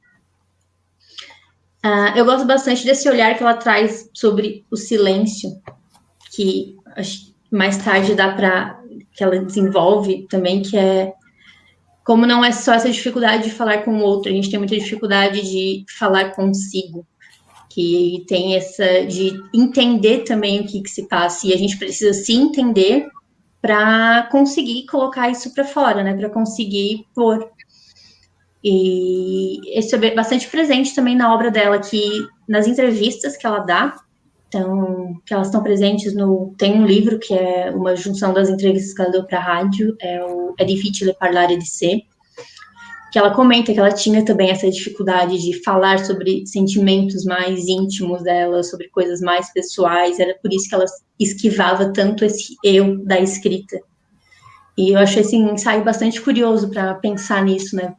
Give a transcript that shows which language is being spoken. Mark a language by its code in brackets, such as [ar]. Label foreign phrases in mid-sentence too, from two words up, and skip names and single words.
[pt] Eu gosto bastante desse olhar que ela traz sobre o silêncio, que acho que mais tarde que ela desenvolve também, que é como não é só essa dificuldade de falar com o outro, a gente tem muita dificuldade de falar consigo, que tem essa de entender também o que se passa, e a gente precisa se entender para conseguir colocar isso para fora, né, para conseguir pôr. E isso é bastante presente também na obra dela, que nas entrevistas que ela dá, então, que elas estão presentes tem um livro que é uma junção das entrevistas que ela deu para a rádio, é o É difficile parlare di sé, que ela comenta que ela tinha também essa dificuldade de falar sobre sentimentos mais íntimos dela, sobre coisas mais pessoais, era por isso que ela esquivava tanto esse eu da escrita. E eu achei esse ensaio bastante curioso para pensar nisso, né?